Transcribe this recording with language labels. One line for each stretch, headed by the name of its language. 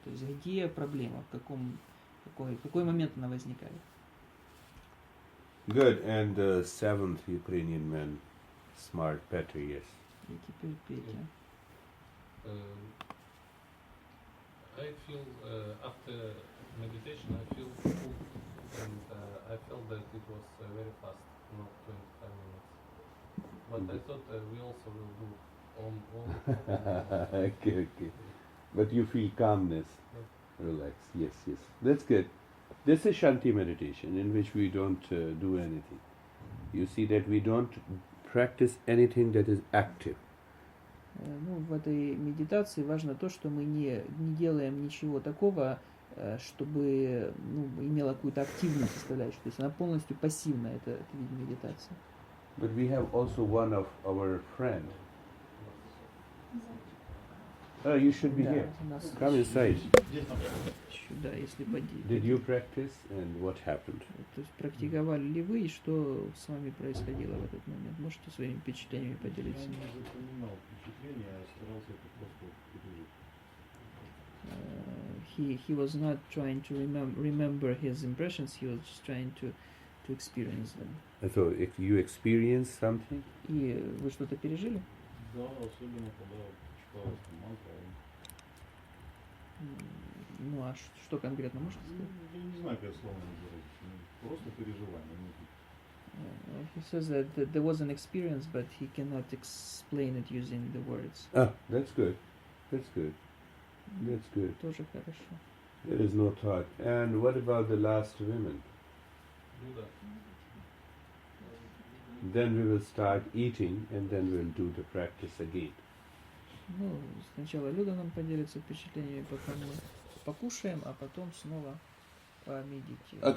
Russian: То есть где проблема, в какой момент она возникает.
English: Good, and the seventh Ukrainian man, smart Petr, yes.
Russian: И теперь Петя.
English: I feel after meditation I feel full, and I felt that it was very fast, not 25 minutes. But I thought we also will do Okay. But you feel calmness, relax. Yes. That's good. This is Shanti meditation in which we don't do anything. You see that we don't practice anything that is active.
Russian: Ну, в этой медитации важно то, что мы не делаем ничего такого, чтобы имела какую-то активную составляющую. То есть она полностью пассивная, это вид медитации.
English: But we have also one of our friend. Oh, you should be
Russian: Да,
English: here.
Russian: у нас
English: Come inside.
Russian: сюда, если
English: Did you practice and what happened?
Russian: То есть практиковали ли вы и что с вами происходило в этот момент? Можете своими впечатлениями поделиться? Я не запоминал впечатления, а старался это просто пережить.
English: He was not trying to remember his impressions. He was just trying to experience them. So, if you experience something,
Russian: И вы что-то пережили? Да, особенно когда читалась мантра. Ну а что конкретно можете сказать? Я не знаю, как слово называется. Просто переживание.
English: He says that there was an experience, but he cannot explain it using the words. that's good. That's good. That's good.
Russian: Тоже хорошо.
English: There is no thought. And what about the last women? Do that. Then we will start eating and then we'll do the practice again.
Russian: Ну, сначала Люда нам поделится впечатлениями, пока мы покушаем, а потом снова помедитируем.